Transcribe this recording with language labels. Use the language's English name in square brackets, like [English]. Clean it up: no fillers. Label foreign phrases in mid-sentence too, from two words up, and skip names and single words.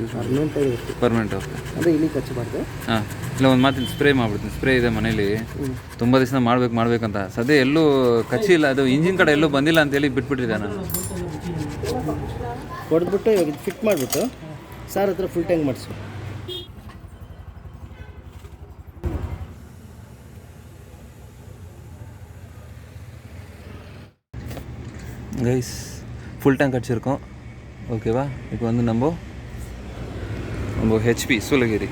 [English] permanent. okay, [Kannada] ಅದೇ ಇಲ್ಲಿ ಕಚ್ಚಬಾರ್ದು. ಹಾಂ, ಇಲ್ಲ ಒಂದು ಮಾತಿನ ಸ್ಪ್ರೇ ಮಾಡಿಬಿಡ್ತೀನಿ. ಸ್ಪ್ರೇ ಇದೆ ಮನೇಲಿ, ತುಂಬ ದಿವಸ ಮಾಡ್ಬೇಕಂತ. ಸದ್ಯ ಎಲ್ಲೂ ಕಚ್ಚಿಲ್ಲ, ಅದು ಇಂಜಿನ್ ಕಡೆ ಎಲ್ಲೂ ಬಂದಿಲ್ಲ ಅಂತೇಳಿ ಬಿಟ್ಬಿಟ್ಟಿದ್ದೆ ನಾನು. ಹೊಡೆದ್ಬಿಟ್ಟು ಇವಾಗ ಇದು ಫಿಟ್ ಮಾಡಿಬಿಟ್ಟು ಸಾರ್ ಹತ್ರ [English] full tank [Kannada] ಮಾಡಿಸು. [Tamil] கைஸ், [English] full tank [Tamil] அடிச்சிருக்கோம். ஓகேவா? இப்போ வந்து நம்ம ஹெச்பி சூளகிரி.